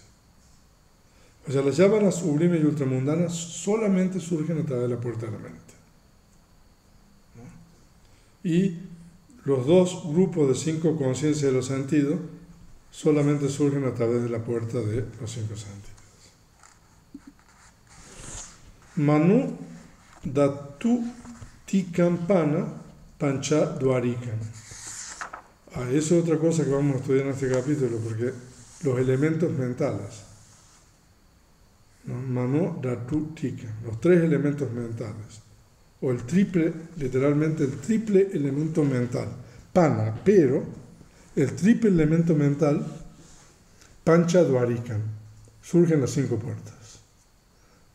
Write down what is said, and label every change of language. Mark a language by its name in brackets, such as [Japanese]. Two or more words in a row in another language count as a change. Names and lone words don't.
[Spanish] O sea, las yávanas sublimes y ultramundanas solamente surgen a través de la puerta de la mente, ¿no? Y los 2 grupos de 5 conciencias de los sentidos solamente surgen a través de la puerta de los 5 sentidos. [Pali] Manu datu tikampana pancha dvarikam. [Spanish] Eso es otra cosa que vamos a estudiar en este capítulo, porque los elementos mentales, ¿no? [Pali] Mano datu tika, [Spanish] los 3 elementos mentales, o el triple, literalmente el triple elemento mental, pana, pero el triple elemento mental, [Pali] pancha dvarikam, [Spanish] surgen las 5 puertas.